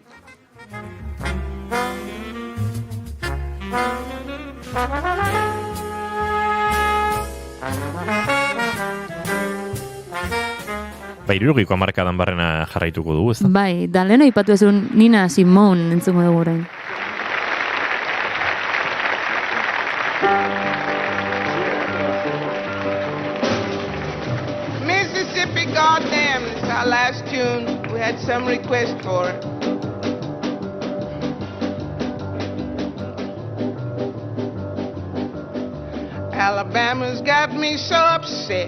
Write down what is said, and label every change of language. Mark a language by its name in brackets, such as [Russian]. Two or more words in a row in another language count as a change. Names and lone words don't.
[Basque] Hirurogiko hamarkadan barrena jarraituko dugu, ez da? Bai, da leheno ipatu ezun Nina Simone entzungo dugu orain. [English] Mississippi, goddamn, it's our last tune. We had some request for it. Alabama's got me so upset.